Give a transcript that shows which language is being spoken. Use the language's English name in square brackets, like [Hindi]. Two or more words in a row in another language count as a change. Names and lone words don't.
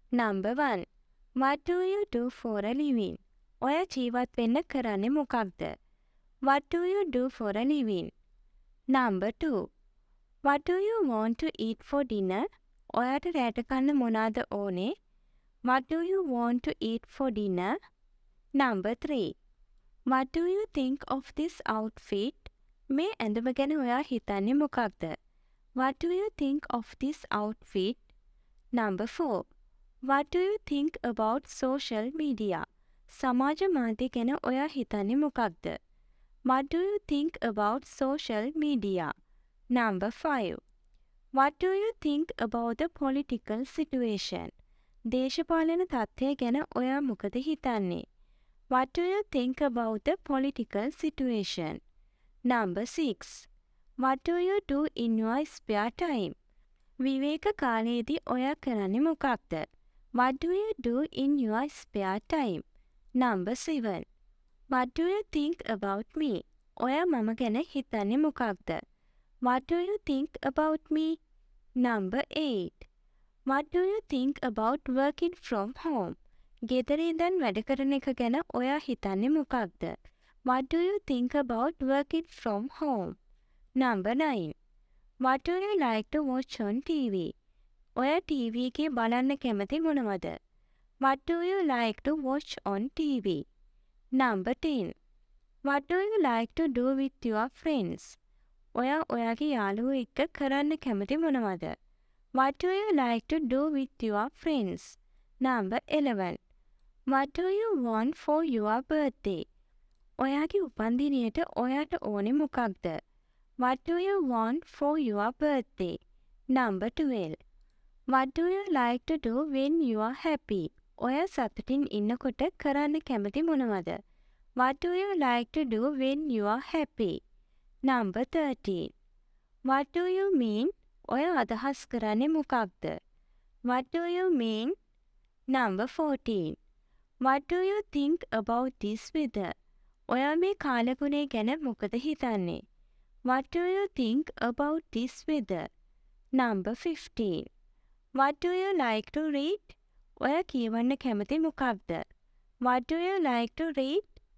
[English] Number 1. What do you do for a living? [Sinhala] ඔයා ජීවත් වෙන්න කරන්නේ මොකක්ද? [English] What do you do for a living? Number 2. What do you want to eat for dinner? [Sinhala] ඔයාට රැට කන්න මොනවාද ඕනේ? [English] What do you want to eat for dinner? Number 3. What do you think of this outfit? [Sinhala] මේ ඇඳුම ගැන ඔයා හිතන්නේ මොකක්ද? [English] What do you think of this outfit? Number 4. What do you think about social media? [Sinhala] සමාජ මාධ්‍ය ගැන ඔයා හිතන්නේ මොකක්ද? [English] What do you think about social media? Number 5. What do you think about the political situation? [Sinhala] දේශපාලන තත්ත්වය ගැන ඔයා මොකද හිතන්නේ? [English] What do you think about the political situation? Number 6. What do you do in your spare time? [Sinhala] විවේක කාලයේදී ඔයා කරන්නේ මොකක්ද? [English] What do you do in your spare time? Number 7. What do you think about me? [Sinhala] ඔයා මම ගැන හිතන්නේ මොකක්ද? [English] What do you think about me? Number 8. What do you think about working from home? [Sinhala] ගෙදර ඉඳන් වැඩ කරන එක ගැන ඔයා හිතන්නේ මොකක්ද? [English] What do you think about working from home? Number 9. What do you like to watch on TV? [Sinhala] ඔයා TV එකේ බලන්න කැමති මොනවද? [English] What do you like to watch on TV? Number 10. What do you like to do with your friends? [Sinhala] ඔයා ඔයාගේ යාළුවෝ එක්ක කරන්න කැමති මොනවද? [English] What do you like to do with your friends? Number 11. What do you want for your birthday? [Sinhala] ඔයාගේ උපන්දිනයට ඔයාට ඕනේ මොකක්ද? [English] What do you want for your birthday? Number 12. What do you like to do when you are happy? [Sinhala] ඔයා සතුටින් ඉන්නකොට කරන්න කැමති මොනවද? [English] What do you like to do when you are happy? Number 13. What do you mean? [Sinhala] ඔයා අදහස් කරන්නේ මොකක්ද? [English] What do you mean? Number 14. What do you think about this weather? [Sinhala] ඔයා මේ කාලගුණය ගැන මොකද හිතන්නේ? [English] What do you think about this weather? Number 15. What do you like to read? [Sinhala] ඔයා කියවන්න කැමති මොකක්ද? [English] What do you like to read?